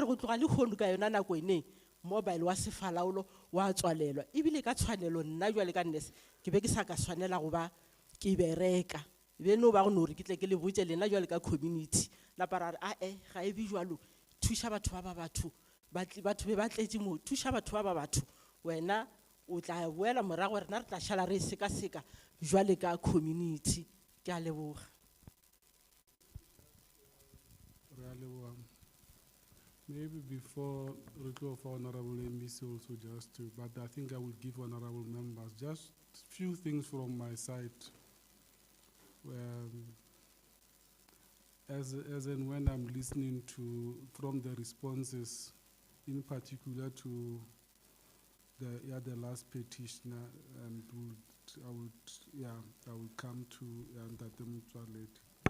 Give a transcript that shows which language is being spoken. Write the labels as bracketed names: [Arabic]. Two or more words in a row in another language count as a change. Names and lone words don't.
[Northern Sotho] go tloga le kgono ka yona nako eneng mobile wa sefalaolo wa tswalelwa ebile ka tshwanelo nna jwale ka nnese ke be ke sa ka swanela go ba ke bereka be no ba go no re ke tle ke le botse lena jwale ka community napa ra re ae ga e be jwalo thuša batho ba batho batho be ba tletše mo thuša batho ba batho wena o tla boela morago rena re tla šala re seka jwale ka community ke a leboga [English] Maybe before Rico for Honorable MEC also just to, but I think I will give honorable members just few things from my side. As and when I'm listening to from the responses, in particular to the last petitioner, and I will come to Ntate Motsoaledi.